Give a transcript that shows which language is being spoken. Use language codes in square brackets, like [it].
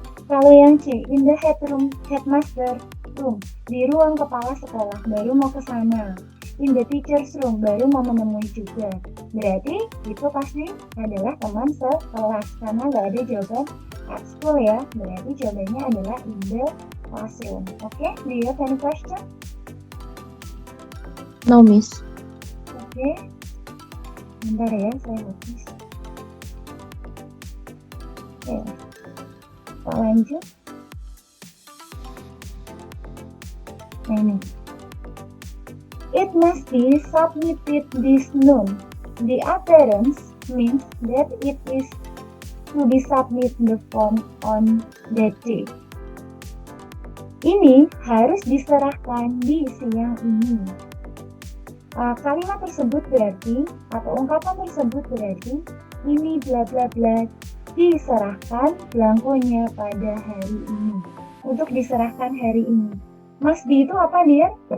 [id] Kalau yang C, [en] in the headmaster room, [id] di ruang kepala sekolah, baru mau ke sana. [en] In the teacher's room, [id] baru mau menemui juga. Berarti itu pasti adalah teman sekelas, karena nggak ada jawaban at school ya. Berarti jawabannya adalah [en] in the classroom. Oke, do you have any question? No, Miss. [id] Oke, bentar ya, saya hapus. Oke, kita lanjut. [en] Nah ini, it must be submitted this noon. The appearance means that it is to be submit the form on that day. [id] Ini harus diserahkan di siang ini. Kalimat tersebut berarti atau ungkapan tersebut berarti ini bla bla bla diserahkan belangkonya pada hari ini. Untuk diserahkan hari ini. Mas D itu apa dia?